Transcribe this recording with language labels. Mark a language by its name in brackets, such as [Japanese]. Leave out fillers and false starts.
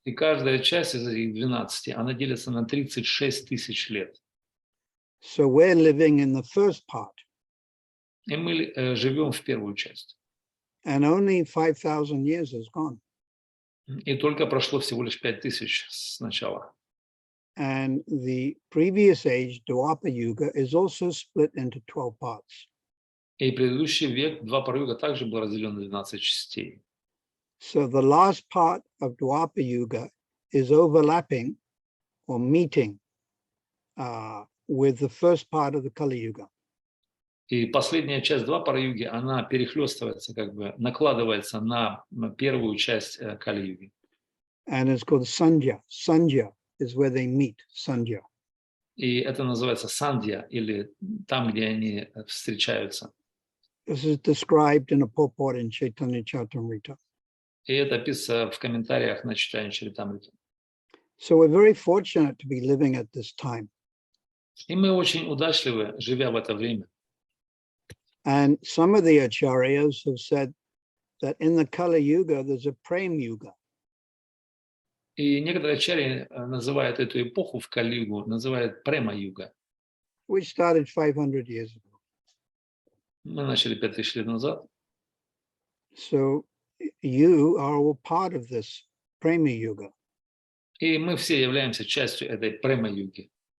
[Russian] И каждая часть из этих 12, она делится на 36 тысяч лет. [English] So we're living in the first part. [Russian] И мы живем в первую часть. [English] And only 5,000 years has gone. [Russian] И только прошло всего лишь 5000 с начала. [English] And the previous age, Dwapara Yuga, is also split into 12 parts. [Russian] И предыдущий век, Двапара-юга, также был разделен на 12 частей. [English] So the last part of Dwapara Yuga is overlapping or meeting with the first part of the Kali Yuga. [Russian] И последняя часть Двапара-юги, она перехлестывается, как бы накладывается на первую часть Кали-юги. [English] And it's called Sandhya. Sandhya is where they meet, Sandhya. [Russian] И это называется Сандья, или там, где они встречаются. [English] This is described in a purport in Chaitanya Charitamrita. [Russian] И это описано в комментариях на читание Чаритамриты. [English] So we're very fortunate to be living at this time. [Russian] И мы очень удачливы, живя в это время. [English] And some of the acharyas have said that in the Kali Yuga, there's a Prem Yuga. [Russian] И некоторые ачарьи называют эту эпоху в Кали-югу, называют Према-юга. [English] Which started 500 years ago. [Russian] Мы начали 5000 лет назад. [English] So you are all part of this Prema Yuga. [Russian] И мы все являемся частью этой Према-юги.